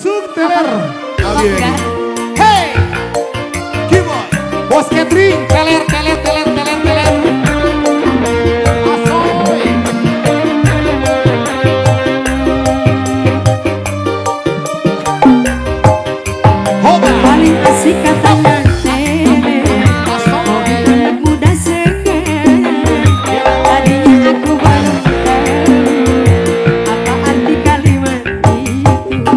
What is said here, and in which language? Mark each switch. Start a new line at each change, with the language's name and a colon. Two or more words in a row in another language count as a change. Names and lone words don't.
Indonesian: teler. Enggak. Hey, Kimoy, Bos Catering, teler, teler, teler, teler, teler. Asoy. Hoba. Paling asik katanya tele. Asoy. Anak muda sekarang. Tadinya aku baru tahu apa arti kalimat itu.